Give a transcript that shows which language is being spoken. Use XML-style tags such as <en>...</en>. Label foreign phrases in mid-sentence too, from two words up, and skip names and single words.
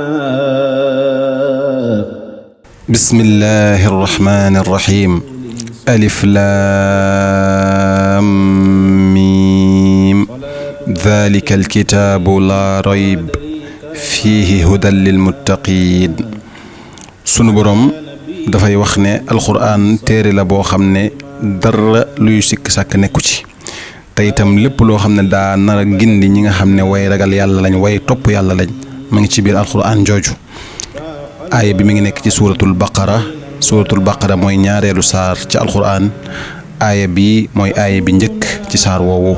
<ar>بسم الله الرحمن الرحيم ألف لام ميم ذلك الكتاب لا ريب فيه هدى للمتقين</ar> <wo>sunu borom dafay wax ne alxuraan téere la boo xam ne dara luy sikk sàkk nekku ci te itam lépp loo xam ne daa nar a gindi ñi nga xam ne way ragal yàlla lañ way topp yàlla lañ ma ngi ci biir alxuraan jooju aaya bi mi ngi nekk ci</wo> <ar>سورة البقرة</ar> <wo>mooy ñaareelu saar ci alxuraan aaya bi mooy aaya bi njëkk ci saar woowu</wo>